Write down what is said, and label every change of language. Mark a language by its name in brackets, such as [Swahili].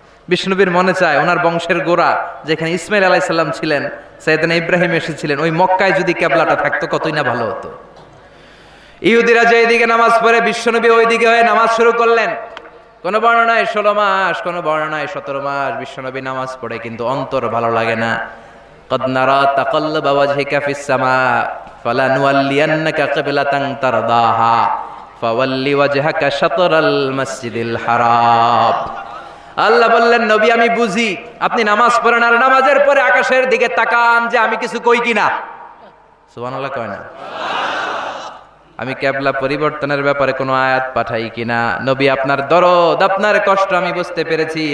[Bangla] বিষ্ণুবীর মনে চায় ওনার বংশের গোড়া যেখানে ইসমাইল আলাইহিস সালাম ছিলেন, সাইয়েদনা ইব্রাহিম এসেছিলেন, ওই মক্কায় যদি কেবলাটা থাকতো কতই না ভালো হতো। ইহুদিরা যে দিকে নামাজ পড়ে বিশ্বনবী ওই দিকে হয়ে নামাজ শুরু করলেন। কোন বর্ণনায় 16 মাস, কোন বর্ণনায় 17 মাস বিশ্বনবী নামাজ পড়ে, কিন্তু অন্তর ভালো লাগে না। [Arabic] قد نرى تقلب وجهك في السماء فلنولينك قبلة ترضاها فول وجهك شطر المسجد الحرام। [Bangla] আল্লাহ বললেন, নবী আমি বুঝি আপনি নামাজ পড়েন আর নামাজের পরে আকাশের দিকে তাকান যে আমি কিছু কই কিনা। সুবহানাল্লাহ কয় না? আমি কিবলা পরিবর্তনের ব্যাপারে কোনো আয়াত পাঠাই কিনা। নবী আপনার দরদ, আপনার কষ্ট আমি বুঝতে পেরেছি।